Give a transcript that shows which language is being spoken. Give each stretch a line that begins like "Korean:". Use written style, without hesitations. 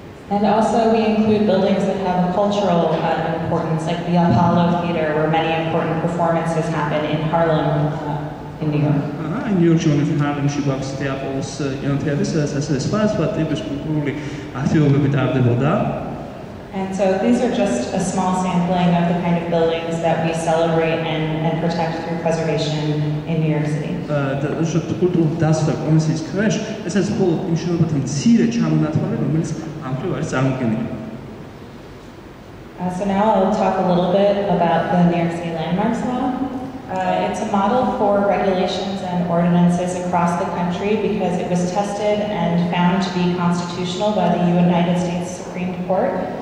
English: And also we include buildings that have cultural importance, like the Apollo Theater, where many important performances happen in Harlem, in New York.
Georgian: ნიუ-იორკში ჰარლემში გვაქვს აპოლოს კინოთეატრი, სადაც ასევე სხვა ტიპის კულტურული აქტივობები ტარდებოდა.
English: And so these are just a small sampling of the kind of buildings that we celebrate and protect through preservation in New York City.
Georgian: კულტურული დაცვა კომისიის ქვეშ, ეს არის მხოლოდ იმ შენობათა მცირე ჩამონათვალი, რომელიც ამ მხრივ არის წარმოქმნილი.
English: So now I'll talk a little bit about the New York City Landmarks Law. It's a model for regulations and ordinances across the country because it was tested and found to be constitutional by the United States Supreme Court.